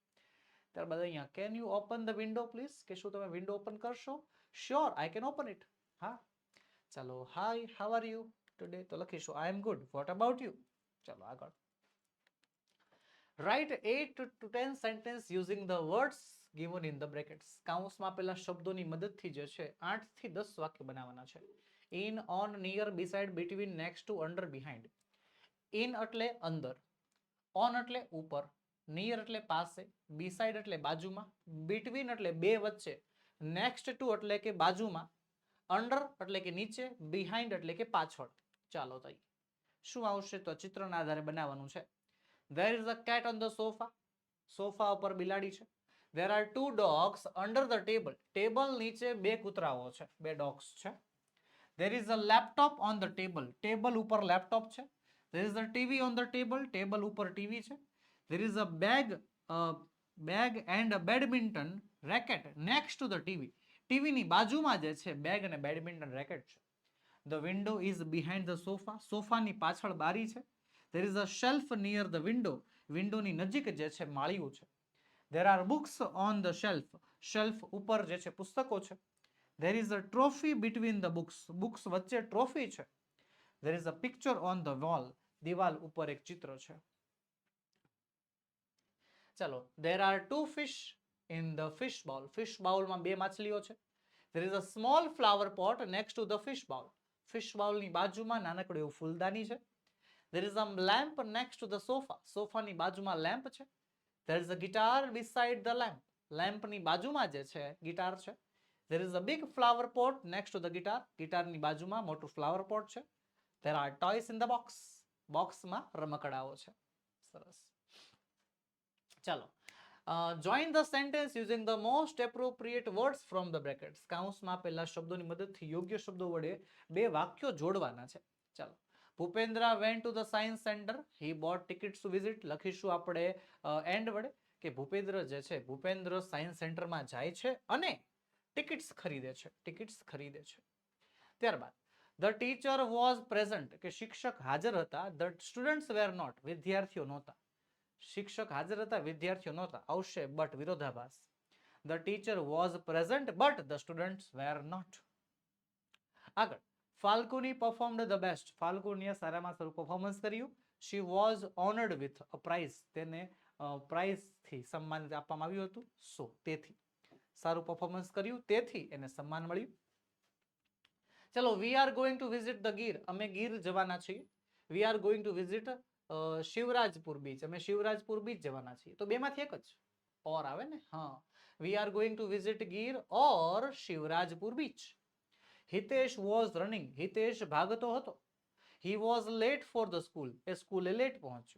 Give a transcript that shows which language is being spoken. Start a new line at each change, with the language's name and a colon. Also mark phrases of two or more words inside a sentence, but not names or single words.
Gujarati: ત્યારબાદ અહીંયા
English: Can you open the window please,
Gujarati: કે શું તમે
English: window open કરશો, Sure, I can open it. હા. ચાલો, Hi, how are you today,
Gujarati: તો લખીશું
English: I am good, what about you.
Gujarati: ચાલો આગળ.
English: Write 8 to 10 sentences using the words given in the brackets.
Gujarati: કાઉન્સમાં આપેલા શબ્દોની મદદથી જે છે 8 થી 10 વાક્ય બનાવવાના છે.
English: in, on, near, beside, between, next to, under, behind.
Gujarati: ઇન એટલે અંદર, ઓન એટલે ઉપર, નિયર એટલે પાસે, બિસાઇડ એટલે બાજુમાં, બિટવીન એટલે બે વચ્ચે,
English: next to
Gujarati: એટલે કે બાજુમાં, અંડર એટલે કે નીચે, બિહાઇન્ડ એટલે કે પાછળ. ચાલો તો શું આવશે, તો ચિત્રના આધારે બનાવવાનું છે.
English: There is a cat on the sofa.
Gujarati: સોફા ઉપર બિલાડી છે.
English: There are two dogs under the table.
Gujarati: ટેબલ નીચે બે કૂતરાઓ છે, બે ડોગ્સ છે.
English: There is a laptop on the table.
Gujarati: ટેબલ ઉપર લેપટોપ છે.
English: There is a TV on the table.
Gujarati: ટેબલ ઉપર ટીવી છે.
English: There is a bag and a badminton racket next to the TV.
Gujarati: ટીવીની બાજુમાં જે છે બેગ અને
English: badminton racket
Gujarati: છે.
English: The window is behind the sofa.
Gujarati: સોફાની પાછળ બારી છે.
English: There is a shelf near the window.
Gujarati: વિન્ડોની નજીક જે છે માળિયું છે.
English: There are books on the shelf.
Gujarati: શેલ્ફ ઉપર જે છે પુસ્તકો છે.
English: There is a trophy between the books.
Gujarati: બુક્સ વચ્ચે ટ્રોફી છે.
English: There is a picture on the wall.
Gujarati: દિવાલ ઉપર એક ચિત્ર છે. ચાલો,
English: there are two fish in the fish bowl. fish bowlમાં
Gujarati: બે માછલીઓ છે.
English: There is a small flower pot next to the fish bowl. fish bowlની
Gujarati: બાજુમાં નાનકડું એવું ફૂલદાની છે.
English: There is a lamp next to the sofa.
Gujarati: સોફાની બાજુમાં લેમ્પ છે.
English: There is a guitar beside the lamp.
Gujarati: લેમ્પની બાજુમાં જે છે ગિટાર છે.
English: There is a big flower pot next to the guitar.
Gujarati: ગિટારની બાજુમાં મોટું
English: flower pot
Gujarati: છે.
English: There are toys in the box.
Gujarati: બોક્સમાં રમકડાઓ છે. સરસ. ચાલો,
English: join the sentence using the most appropriate words from the brackets.
Gujarati: કાઉન્સમાં આપેલા શબ્દોની મદદથી યોગ્ય શબ્દો વડે બે વાક્યો જોડવાના છે.
English: ચાલો, ભૂપેન્દ્ર went to the science center. He bought tickets to visit.
Gujarati: લખીશું આપણે એન્ડ વડે, કે ભૂપેન્દ્ર જે છે ભૂપેન્દ્ર
English: science centerમાં
Gujarati: જાય છે અને ટિકિટ્સ ખરીદે છે. ત્યારબાદ
English: the teacher was present,
Gujarati: કે શિક્ષક હાજર હતા.
English: the students were not.
Gujarati: વિદ્યાર્થીઓ નહોતા. શિક્ષક હાજર હતા, વિદ્યાર્થીઓ નહોતા. આવશે but વિરોધાભાસ.
English: The teacher was present but the students were not. આગળ, ફાલ્ગુની performed the best.
Gujarati: ફાલ્ગુનીએ સારામાં સારું પરફોર્મન્સ કર્યું.
English: She was honored with a prize.
Gujarati: તેને પ્રાઇઝથી સન્માન આપવામાં આવ્યું હતું. સો તેથી સારું પરફોર્મન્સ કર્યું, તેથી એને સન્માન મળ્યું. ચલો,
English: we are going to visit the ગીર.
Gujarati: અમે ગીર જવાના છીએ.
English: we are going to visit શિવરાજપુર બીચ.
Gujarati: અમે શિવરાજપુર બીચ જવાના છીએ. તો બેમાંથી એક જ ઓર આવે ને, હા.
English: We are going to visit Gir or Shivrajpur beach. Hitesh was running,
Gujarati: હિતેશ ભાગતો હતો.
English: He was late for the school,
Gujarati: એ સ્કૂલે લેટ પહોંચ્યો.